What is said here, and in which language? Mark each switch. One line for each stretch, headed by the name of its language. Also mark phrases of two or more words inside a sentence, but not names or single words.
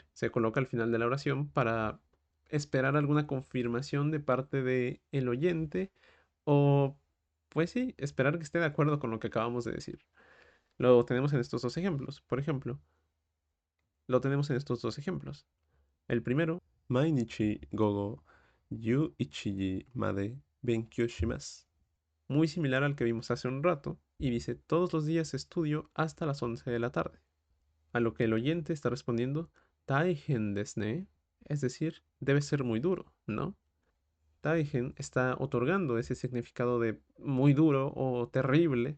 Spanish: Se coloca al final de la oración para esperar alguna confirmación de parte del el oyente o, pues sí, esperar que esté de acuerdo con lo que acabamos de decir. Lo tenemos en estos dos ejemplos. Por ejemplo, lo tenemos en estos dos ejemplos. El primero,
Japanese: 毎日午後十一時まで勉強します.
Spanish: Muy similar al que vimos hace un rato, y dice, todos los días estudio hasta las 11 de la tarde. A lo que el oyente está respondiendo,
Japanese: 大変ですね,
Spanish: es decir, debe ser muy duro, ¿no? Taigen está otorgando ese significado de muy duro o terrible.